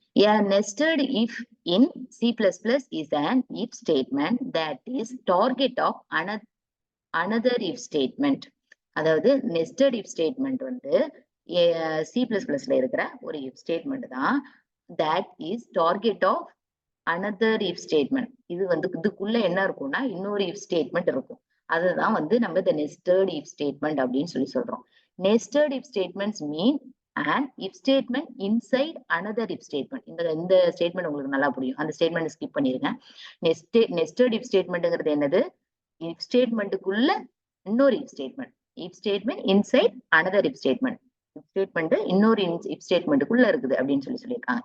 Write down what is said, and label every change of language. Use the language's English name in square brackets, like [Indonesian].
[English] A nested if in C++ is an if statement that is target of another if statement. [Tamil] அதாவது nested if statement வந்து C++ல இருக்கிற ஒரு if statement தான் [English] that is target of another if statement. [Tamil] இது வந்து இதுக்குள்ள என்ன இருக்கும்னா இன்னொரு if statement இருக்கும். அதுதான் வந்து நம்ம இந்த nested if statement அப்படின்னு சொல்றோம். [English] Nested if statements mean an if statement inside another if statement. [Tamil] இந்த ஸ்டேட்மெண்ட் உங்களுக்கு நல்லா புரியும். அந்த ஸ்டேட்மெண்ட் ஸ்கிப் பண்ணிருங்க. nested if statementங்கிறது என்னது? if statementக்குள்ள இன்னொரு if statement. [English] if statement inside another if statement. [Tamil] if statement இன்னொரு if statementக்குள்ள இருக்குது அப்படின்னு சொல்லியிருக்காங்க.